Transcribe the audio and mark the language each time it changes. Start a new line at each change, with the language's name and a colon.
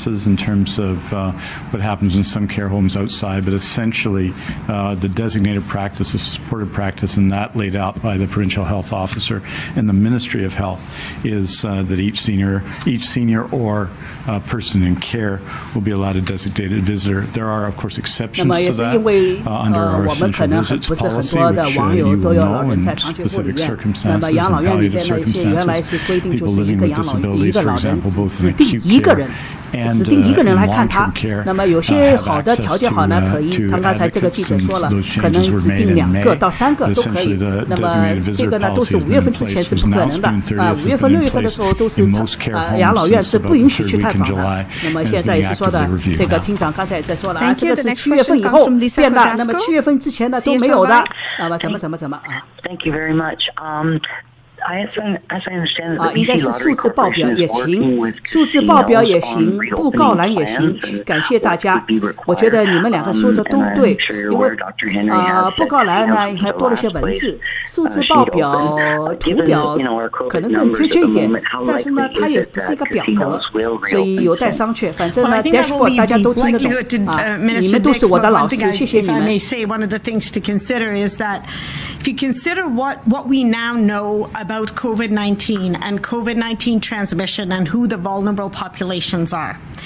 English: In terms of what happens in some care homes outside, but essentially the designated practice, the supported practice, and that laid out by the provincial health officer and the Ministry of Health is that each senior or person in care will be allowed a designated visitor. There are, of course, exceptions to that under our essential visits policy, which you will know in specific circumstances and palliative circumstances. People living with disabilities, for example, both in acute care
Chinese: 指定一个人来看他，那么有些好的条件好呢，可以，他刚才这个记者说了，可能指定2个到3个都可以。那么这个呢，都是5月份之前是不可能的5月份6月份的时候都是养老院是不允许去探访的。那么现在也是说的，这个厅长刚才也在说了这个是7月份以后变的，那么7月份之前呢都没有的，那么怎么
English: Thank you very much. As I understand that
Chinese: 应该是数字报表也行，数字报表也行，布告栏也行。感谢大家，我觉得你们2个说的都对，因为布告栏呢还多了些文字，数字报表图表可能更推荐一点，但是呢它也不是一个表格，所以有待商榷。反正呢 dashboard 大家都听得懂你们都是我的老师，谢谢你们。
English: One of the things to consider is that if you consider what we now know about COVID-19 and COVID-19 transmission and who the vulnerable populations are.